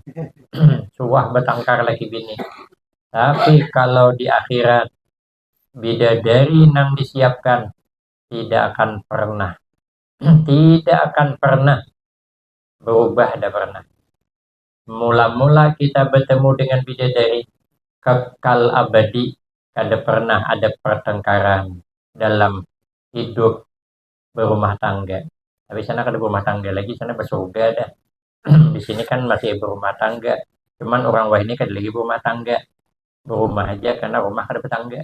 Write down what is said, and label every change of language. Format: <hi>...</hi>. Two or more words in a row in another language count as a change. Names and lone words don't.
<id>Suah bertengkar lagi bini. Tapi kalau di akhirat bidadari nang disiapkan tidak akan pernah tidak akan pernah berubah, ada pernah. Mula-mula kita bertemu dengan bidadari kekal abadi,</id> <bjn>kada pernah ada pertengkaran dalam hidup berumah tangga. Tapi sana kada berumah tangga lagi, sana bersurga dah. Di sini kan masih berumah tangga, cuman orang wah ini kada lagi berumah tangga, berumah aja karena rumah kada bertangga.</bjn>